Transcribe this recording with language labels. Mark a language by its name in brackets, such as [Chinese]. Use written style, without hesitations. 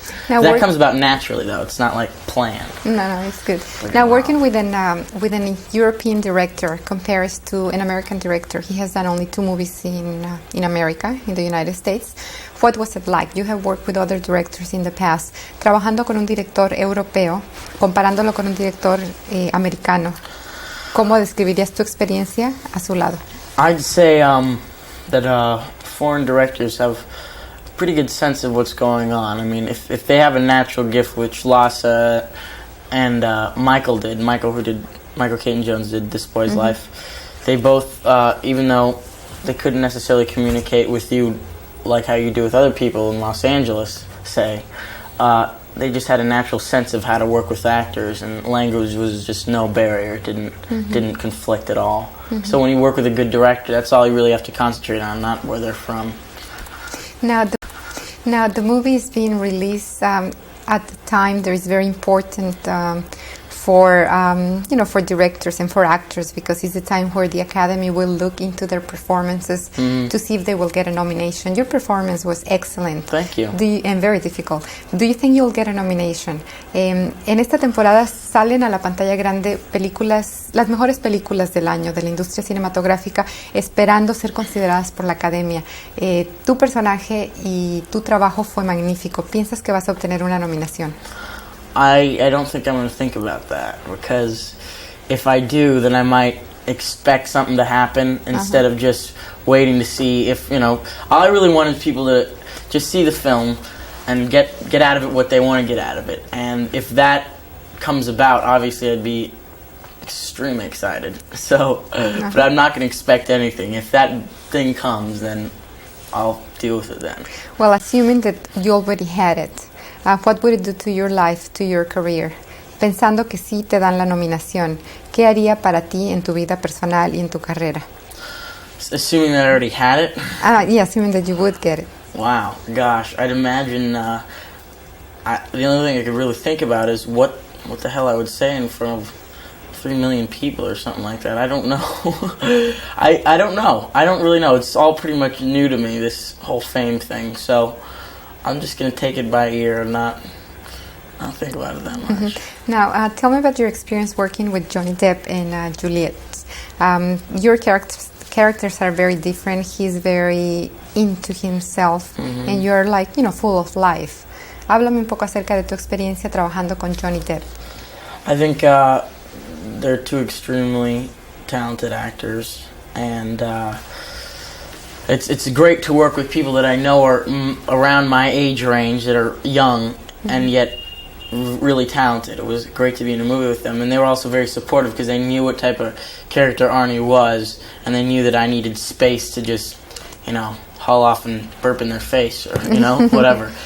[English] Now that comes about naturally, though. It's not like planned. No, it's good. Now, working with an European director compared to an American director, he has done only 2 movies in America, in the United States. What was it like? You have worked with other directors in the past. [Spanish] Trabajando con un director europeo, comparándolo con un director americano, ¿cómo describirías tu experiencia a su lado? [English] I'd say that foreign directors have pretty good sense of what's going on. I mean, if they have a natural gift, which Lasse and Michael Caton-Jones did This Boy's Life, they both, even though they couldn't necessarily communicate with you like how you do with other people in Los Angeles, say, they just had a natural sense of how to work with actors, and language was just no barrier. It didn't conflict at all. So when you work with a good director, that's all you really have to concentrate on, not where they're from. Now the movie is being released at the time. There is very important for for directors and for actors, because it's the time where the Academy will look into their performances to see if they will get a nomination. Your performance was excellent. Thank you. And very difficult. Do you think you'll get a nomination? [Spanish] En esta temporada salen a la pantalla grande las mejores películas del año de la industria cinematográfica, esperando ser consideradas por la Academia. Tu personaje y tu trabajo fue magnífico. ¿Piensas que vas a obtener una nominación? [English] I don't think I'm going to think about that, because if I do, then I might expect something to happen instead of just waiting to see if, all I really want is people to just see the film and get out of it what they want to get out of it. And if that comes about, obviously I'd be extremely excited. So, but I'm not going to expect anything. If that thing comes, then I'll deal with it then. Well, assuming that you already had it, what would it do to your life, to your career? [Spanish] Pensando que sí te dan la nominación, ¿qué haría para ti en tu vida personal y en tu carrera? [English] Assuming that I already had it? Yeah, assuming that you would get it. Wow, gosh, I'd imagine, the only thing I could really think about is what the hell I would say in front of 3 million people or something like that. I don't know. I don't know. I don't really know. It's all pretty much new to me, this whole fame thing, so I'm just going to take it by ear and not think about it that much. Now, tell me about your experience working with Johnny Depp and Juliet. Your characters are very different. He's very into himself, and you're full of life. [Spanish] Háblame un poco acerca de tu experiencia trabajando con Johnny Depp. [English] I think they're two extremely talented actors, and it's great to work with people that I know are around my age range, that are young and yet really talented. It was great to be in a movie with them, and they were also very supportive because they knew what type of character Arnie was, and they knew that I needed space to just, haul off and burp in their face or whatever.